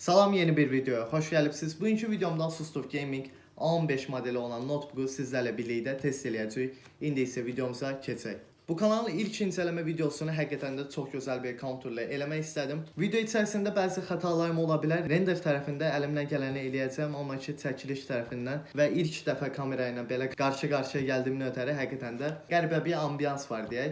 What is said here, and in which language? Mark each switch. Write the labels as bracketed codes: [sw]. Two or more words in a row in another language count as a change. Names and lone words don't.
[az] Salam, yeni bir videoya hoş gəlibsiniz. Bugünkü videomda Asus TUF Gaming A15 modeli olan notebook'u sizlərlə birlikdə test eləyəcəyik. İndi isə videomuza keçək. Bu kanalın ilk incələmə videosunu həqiqətən də çox gözəl bir konturla eləmək istədim. Video içərisində bəzi xətalarım ola bilər. Render tərəfində əlimdən gələni eləyəcəm, amma ki çəkiliş tərəfindən və ilk dəfə kamera ilə belə qarşı-qarşıya gəldiyimdən ötəri həqiqətən də qəribə bir ambiyans var deyək.